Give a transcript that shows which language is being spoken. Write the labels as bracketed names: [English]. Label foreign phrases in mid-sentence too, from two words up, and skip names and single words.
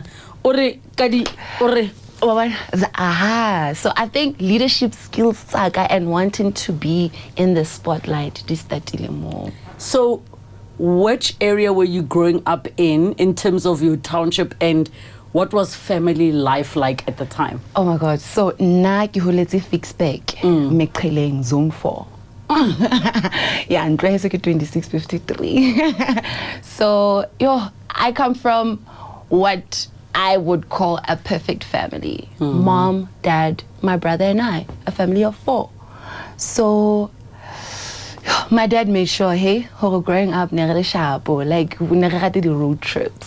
[English] So I think leadership skills saga and wanting to be in the spotlight more. So which area were you growing up in terms of your township, and what was family life like at the time? Oh my God. So [Southern Sotho] na ke holetse Ficksburg, Meqheleng, [English] zone 4. Yeah, and 2653. So I come from what I would call a perfect family. Mom, dad, my brother and I, a family of 4. So my dad made sure, growing up, like we did the road trips.